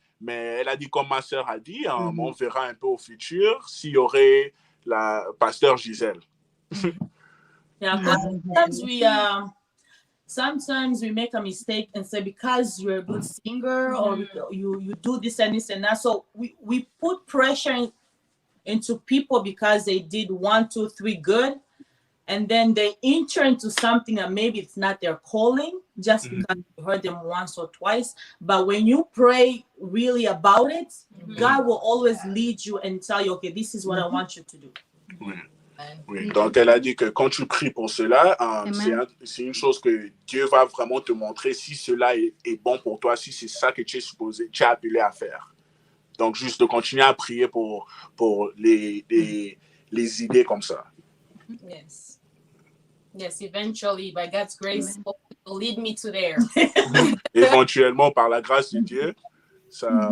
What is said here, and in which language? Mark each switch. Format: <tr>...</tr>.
<fr>Mais elle a dit, comme ma sœur a dit, on verra un peu au futur s'il y aurait la Pasteur Gisèle.</fr> <en>Yeah, sometimes we make a mistake and say, because you're a good singer or you do this and this and that. So we put pressure into people because they did 1, 2, 3 good, and then they enter into something that maybe it's not their calling just because you heard them once or twice. But when you pray really about it, God will always lead you and tell you, okay, this is what I want you to do.</en> <fr>Oui, donc elle a dit que quand tu pries pour cela, c'est une chose que Dieu va vraiment te montrer si cela est bon pour toi, si c'est ça que tu es appelé à faire. Donc juste de continuer à prier pour les idées comme ça.</fr> <en>Yes. Yes, eventually, by God's grace, will lead me to there.</en> <fr>Éventuellement, par la grâce de Dieu, ça</fr>